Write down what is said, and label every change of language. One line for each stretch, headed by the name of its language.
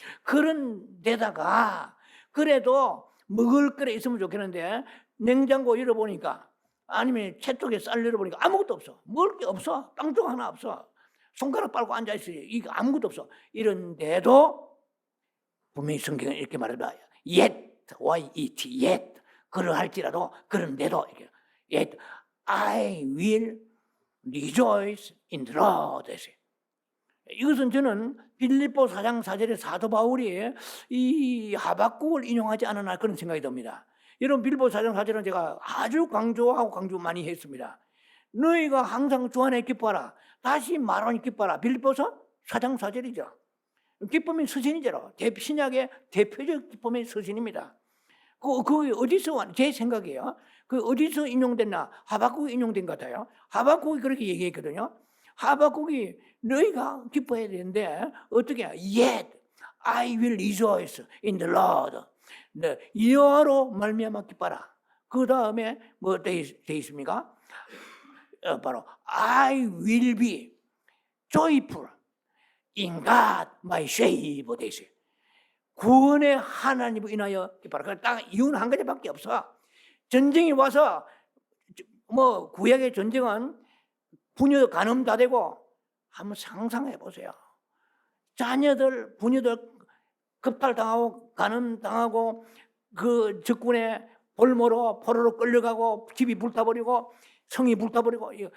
Korean: 그런 데다가 그래도 먹을 거래 있으면 좋겠는데 냉장고 열어보니까 아니면 채쪽에 쌀 열어보니까 아무것도 없어. 먹을 게 없어. 땅쪽 하나 없어. 손가락 빨고 앉아있어요. 이거 아무것도 없어. 이런데도 분명히 성경은 이렇게 말해봐.
English: Yet, Y-E-T, yet.
Korean: 그러할지라도 그런데도 이렇게
English: Yet I will rejoice in the Lord.
Korean: 이것은 저는 빌립보 4장 4절의 사도 바울이 이 하박국을 인용하지 않았나 그런 생각이 듭니다. 여러분 빌립보 4장 4절은 제가 아주 강조 많이 했습니다. 너희가 항상 주 안에 기뻐하라. 다시 말하니 기뻐하라. 빌립보서 4장 4절이죠. 기쁨의 서신이죠. 신약의 대표적 기쁨의 서신입니다. 그 어디서 제 생각이에요. 그 어디서 인용됐나? 하박국이 인용된 것 같아요. 하박국이 그렇게 얘기했거든요. 하박국이 너희가 기뻐해야 되는데 어떻게?
English: Yet I will rejoice in the Lord.
Korean: 여호와로 말미암아 기뻐라. 그 다음에 뭐 돼 있습니까? 바로
English: I will be joyful in God my Savior
Korean: 돼 있어요. 구원의 하나님을 인하여 기뻐라. 딱 이유는 한 가지밖에 없어. 전쟁이 와서 뭐 구약의 전쟁은 부녀 간음 다 되고 한번 상상해 보세요. 자녀들 부녀들 급탈당하고 간음당하고 그 적군의 볼모로 포로로 끌려가고 집이 불타버리고 성이 불타버리고